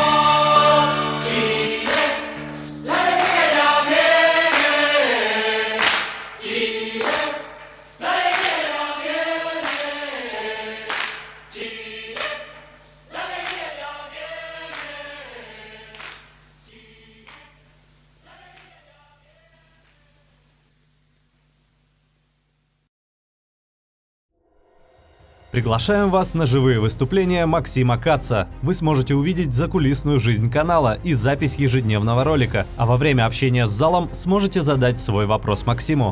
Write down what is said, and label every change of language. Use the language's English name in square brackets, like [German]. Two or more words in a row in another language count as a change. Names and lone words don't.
[Spanish] Chile, la alegría ya viene. Chile, la alegría ya viene. Chile, la alegría ya viene. [Russian] Приглашаем вас на живые выступления Максима Каца. Вы сможете увидеть закулисную жизнь канала и запись ежедневного ролика, а во время общения с залом сможете задать свой вопрос Максиму.